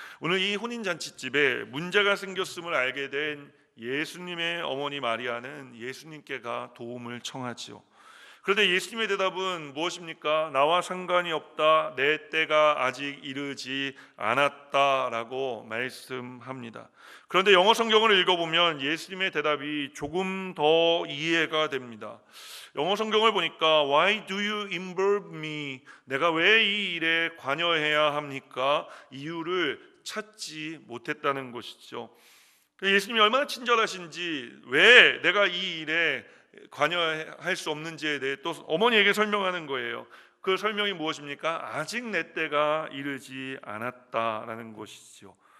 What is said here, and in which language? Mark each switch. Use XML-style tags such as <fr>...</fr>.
<ko>오늘 이 혼인잔치집에 문제가 생겼음을 알게 된 예수님의 어머니 마리아는 예수님께가 도움을 청하지요. 그런데 예수님의 대답은 무엇입니까? 나와 상관이 없다. 내 때가 아직 이르지 않았다라고 말씀합니다. 그런데 영어 성경을 읽어보면 예수님의 대답이 조금 더 이해가 됩니다. 영어 성경을 보니까</ko> <en>Why do you involve me?</en> <ko>내가 왜 이 일에 관여해야 합니까? 이유를 찾지 못했다는 것이죠. 예수님이 얼마나 친절하신지 왜 내가 이 일에 관여할 수 없는지에 대해 또 어머니에게 설명하는 거예요. 그 설명이 무엇입니까? 아직 내 때가 이르지 않았다라는 것이죠.</ko>